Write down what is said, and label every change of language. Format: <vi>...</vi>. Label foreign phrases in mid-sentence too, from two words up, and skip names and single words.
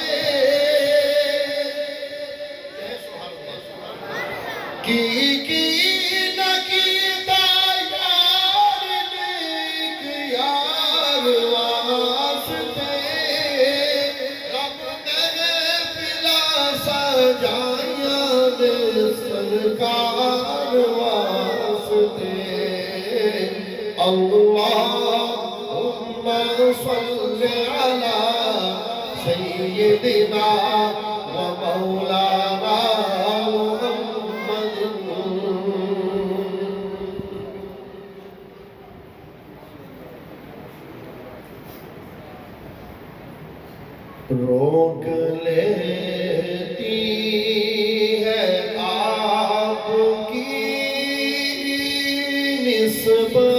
<pa>کی نہ کیتا یار نیک یار واسطے. رب نے پلا سجائیاں دے سرکار واسطے.</pa> <ar>اللہم صل علی سیدنا و مولانا</ar> <ur>روک لیتی ہے آپ کی نسبت.</ur>